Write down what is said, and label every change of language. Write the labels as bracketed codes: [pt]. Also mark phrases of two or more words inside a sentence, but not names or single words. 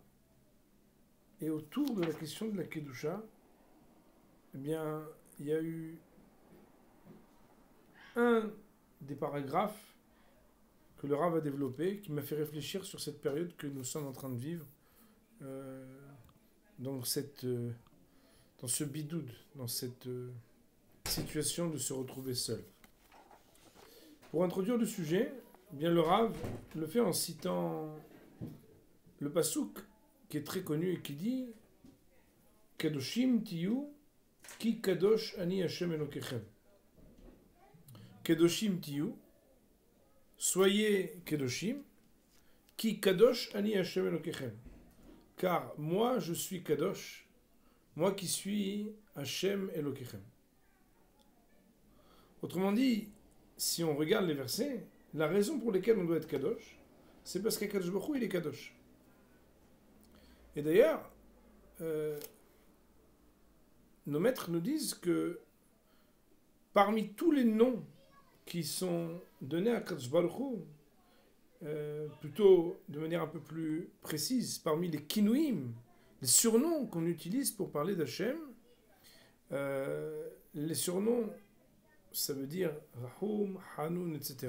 [fr] Et autour de la question de la Kedusha, eh bien, il y a eu un des paragraphes que le Rav a développé qui m'a fait réfléchir sur cette période que nous sommes en train de vivre, dans ce bidoud, dans cette situation de se retrouver seul. Pour introduire le sujet, eh bien le Rav le fait en citant le pasouk qui est très connu et qui dit [he] קדושים תהיו כי קדוש אני השם אלוקיכם. קדושים תהיו, soyez Kadoshim, כי קדוש אני השם אלוקיכם. [fr] Car moi je suis Kadosh, moi qui suis [he] השם אלוקיכם. [fr] Autrement dit, si on regarde les versets, la raison pour laquelle on doit être Kadosh, c'est parce qu' [he] הקדוש ברוך הוא, [fr] il est Kadosh. Et d'ailleurs, nos maîtres nous disent que parmi tous les noms qui sont donnés à [he] הקדוש ברוך הוא, [fr] plutôt de manière un peu plus précise, parmi les kinouim, les surnoms qu'on utilise pour parler d'Hachem, les surnoms, ça veut dire Rahum, Hanoun, etc.